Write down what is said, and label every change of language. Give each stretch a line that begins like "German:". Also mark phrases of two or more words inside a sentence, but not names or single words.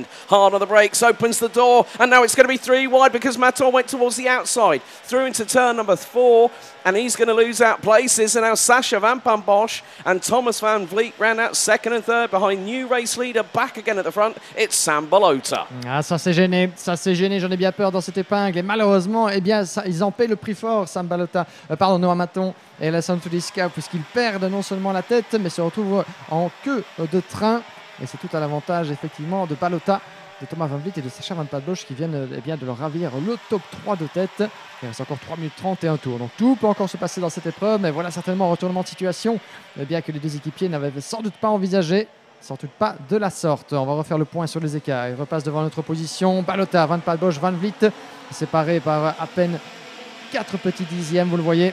English: Hard on the brakes, opens the door, and now it's going to be 3 wide because Maton went towards the outside. Through into turn number 4, and he's going to lose out places, and now Sacha Van Padbosch and Thomas Van Vliet ran out 2nd and 3rd behind new race leader back again at the front. It's Sam Balota.
French: Ah, ça s'est gêné, j'en ai bien peur dans cette épingle, et malheureusement, ils en paient le prix fort, Sam Balota, Noah Maton et Alessandro Tudiska, puisqu'ils perdent non seulement la tête, mais se retrouvent en queue de train. Et c'est tout à l'avantage, effectivement, de Balota, de Thomas Van Vliet et de Sacha Van Padbosch qui viennent de leur ravir le top 3 de tête. Il reste encore 3 minutes 30 et un tour. Donc tout peut encore se passer dans cette épreuve, mais voilà certainement un retournement de situation que les deux équipiers n'avaient sans doute pas envisagé. Sans doute pas de la sorte. On va refaire le point sur les écarts. Ils repassent devant notre position. Balota, Van Padbosch, Van Vliet, séparés par à peine 4 petits dixièmes, vous le voyez.